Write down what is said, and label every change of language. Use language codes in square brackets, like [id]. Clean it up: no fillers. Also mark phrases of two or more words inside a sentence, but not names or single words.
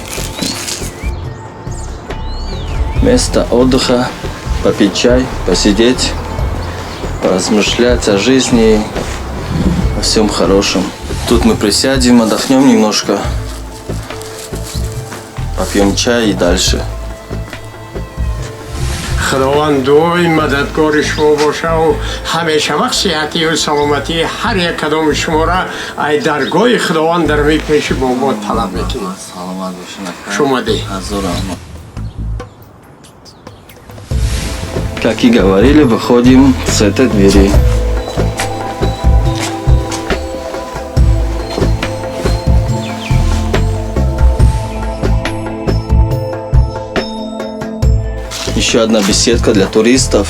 [ru] Место отдыха, попить чай, посидеть, поразмышлять о жизни, о всем хорошем. Тут мы присядем, отдохнем немножко, попьем чай и дальше. [fa] خداوند دعای مددگار شما باشه و همیشه وقت صحتی و سلامتی هر یک کدام شما را ای درگاه خداوند در می پیش بابا طلب میکنیم. شما دی. [ru] Как и говорили, выходим с этой двери. Еще одна беседка для туристов.